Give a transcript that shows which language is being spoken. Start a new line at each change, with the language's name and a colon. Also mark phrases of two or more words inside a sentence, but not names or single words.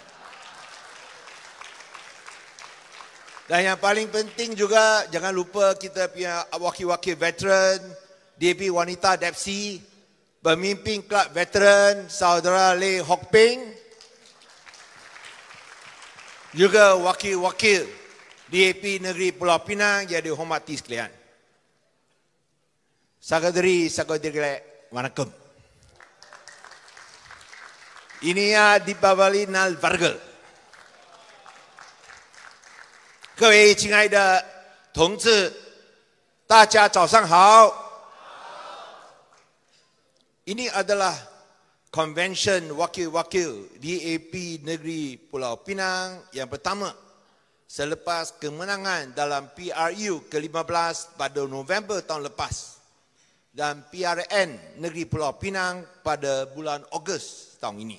Malay: Dan yang paling penting juga, jangan lupa kita punya wakil-wakil veteran, DAP Wanita Depsi, pemimpin kelab veteran, saudara Lee Hock Peng, juga wakil-wakil DAP Negeri Pulau Pinang yang dihormati sekalian. Saudari-saudari, wanakkam.
Tamil: இனிய தீபாவளி நல் வாழ்த்துகள்.
Chinese: 各位亲爱的同志，大家早上好。
Malay: Ini adalah convention wakil-wakil DAP Negeri Pulau Pinang yang pertama selepas kemenangan dalam PRU ke-15 pada November tahun lepas dan PRN Negeri Pulau Pinang pada bulan Ogos tahun ini.